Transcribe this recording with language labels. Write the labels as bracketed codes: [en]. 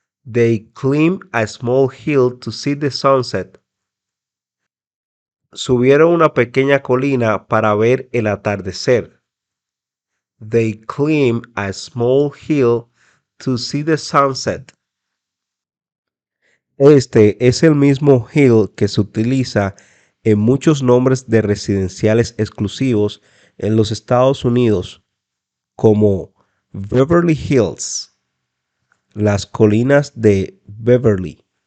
[en] They climb a small hill to see the sunset. [es] Subieron una pequeña colina para ver el atardecer. [en] They climb a small hill to see the sunset. [es] Este es el mismo hill que se utiliza en muchos nombres de residenciales exclusivos en los Estados Unidos, como Beverly Hills, las colinas de Beverly.